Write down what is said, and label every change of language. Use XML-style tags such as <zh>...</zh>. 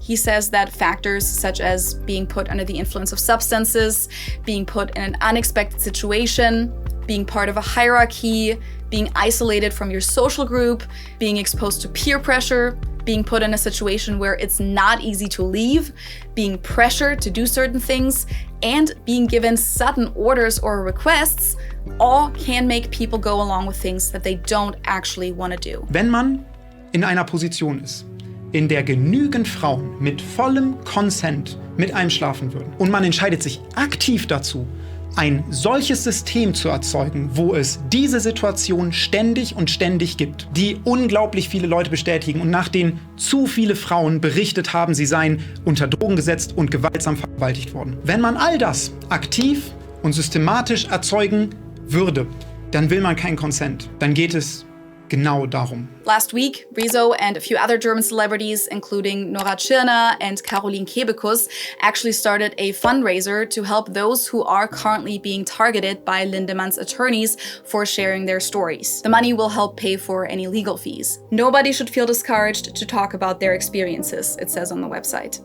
<en>He says that factors such as being put under the influence of substances, being put in an unexpected situation, being part of a hierarchy, being isolated from your social group, being exposed to peer pressure, being put in a situation where it's not easy to leave, being pressured to do certain things, and being given sudden orders or requests, all can make people go along with things that they don't actually want to do.</en> <de>Wenn man in einer Position ist, in der genügend Frauen mit vollem Consent mit einem schlafen würden und man entscheidet sich aktiv dazu, ein solches System zu erzeugen, wo es diese Situation ständig gibt, die unglaublich viele Leute bestätigen und nach denen zu viele Frauen berichtet haben, sie seien unter Drogen gesetzt und gewaltsam vergewaltigt worden. Wenn man all das aktiv und systematisch erzeugen würde, dann will man keinen Consent. Dann geht es genau darum.</de> <en>Last week, Rezo and a few other German celebrities, including Nora Tschirner and Caroline Kebekus, actually started a fundraiser to help those who are currently being targeted by Lindemann's attorneys for sharing their stories. The money will help pay for any legal fees. Nobody should feel discouraged to talk about their experiences, it says on the website.</en>